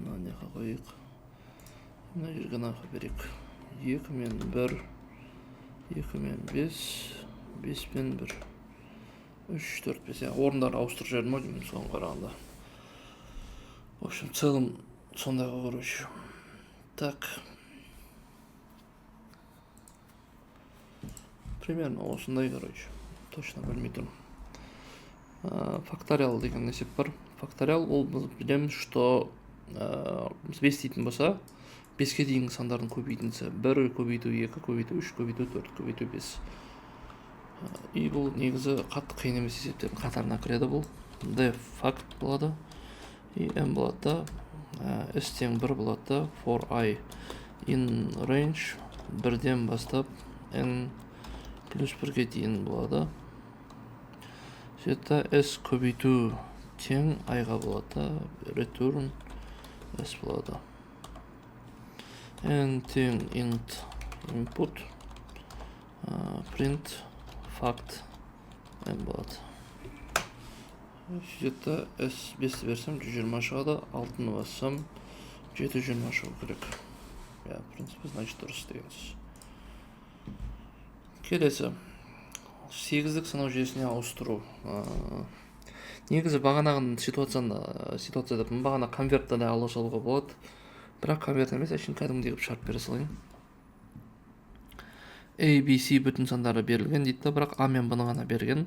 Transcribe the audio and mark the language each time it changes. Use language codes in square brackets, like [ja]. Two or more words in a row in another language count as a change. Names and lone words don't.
[kk] неқа қойық. Мына жерге нақа берек. 2 мен 1, 2 мен 5, 5 мен 1, 3, 4, 5. Орындарын ауыстырып жібердім ау деймін соған қарағанда. [ru] В общем, в целом сондайға короче. Так. Примерно осындай, короче. [kk] Точно білмей тұрмын. Факториал деген есеп бар. Факториал ол біз білеміз, что біз 5 дейтін болса, 5-ке дейінгі сандардың көбейтіндісі 1 көбейту 2 көбейту 3 көбейту 4 көбейту 5. И бұл негізі қатты қиын емес есептердің қатарына кіреді бұл. D факт болады. И M болады да. S тең 1 болады да. [en] For I in range [kk] 1-ден бастап N плюс 1-ге дейін болады. Сөйтті S көбейту тең I-ға болады да. Return S болады. N тең [en] int input print fact [kk] M болады. Сөйтті S 5-ті берсем 120 шығады, 6-ны бассам 720 шығу керек. [ru] В принципе, значит [kk] дұрыс дегенсіз. Келесі 8-дік санау жүйесіне ауыстыру. Негізі бағанағы ситуацияда бағана конвертті де ала салуға болады. Бірақ конверт емес, әшін кәдімгідей шарт бере салайын. A, B, C бүтін сандары берілген дейді, бірақ A мен B-ны ғана берген.